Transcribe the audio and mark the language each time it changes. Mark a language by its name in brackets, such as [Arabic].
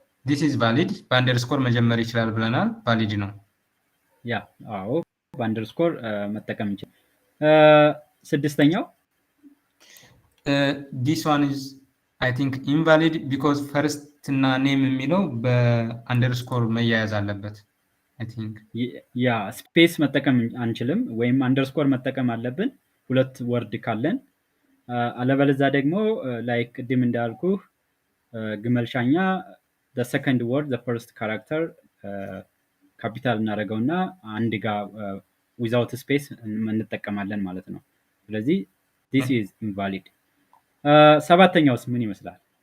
[English] this is valid [Amharic] በአንደርስኮር መጀመር ይችላል ብለናል። valid ነው። አዎ በአንደርስኮር መጠቀም እንችላለን። ስድስተኛው [English] this one is I think invalid because first [Amharic] እና ኔም የሚለው በአንደርስኮር መያያዝ አለበት። [English] I think [Amharic] ስፔስ መጠቀም አንችልም ወይም አንደርስኮር መጠቀም አለብን ሁለት ወርድ ካለን። አለበለዚያ ደግሞ ላይክ ቅድም እንዳልኩ ግመልሻኛ [English] the second word the first character [Amharic] ካፒታል እናደርገውና አንድ ጋር [English] without space [Amharic] እንጠቀማለን ማለት ነው። ስለዚህ [English] this is invalid። [Amharic] ሰባተኛውስ ምን ይመስላል?